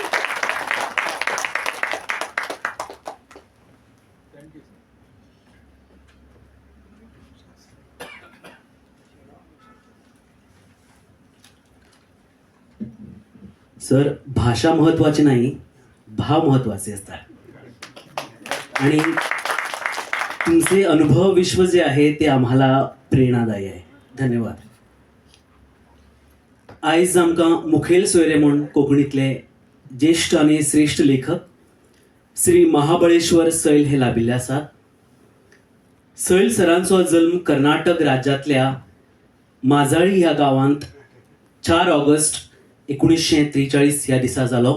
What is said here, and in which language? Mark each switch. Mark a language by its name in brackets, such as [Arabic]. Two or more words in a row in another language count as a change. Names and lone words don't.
[Marathi] सर, भाषा महत्वाची नाही, भाव महत्वाचे असतात. आणि तुमचे अनुभव विश्व जे आहे ते आम्हाला प्रेरणादायी आहे. धन्यवाद. [Konkani] आयज आमकां मुखेल सोयरे म्हूण कोंकणीतले ज्येष्ठ आनी श्रेष्ठ लेखक श्री महाबळेश्वर सैल हे लाभिल्ले आसात. सैल सरांचो जल्म कर्नाटक राज्यांतल्या माजाळी ह्या गांवांत 4 ऑगस्ट 1943 ह्या दिसा जालो.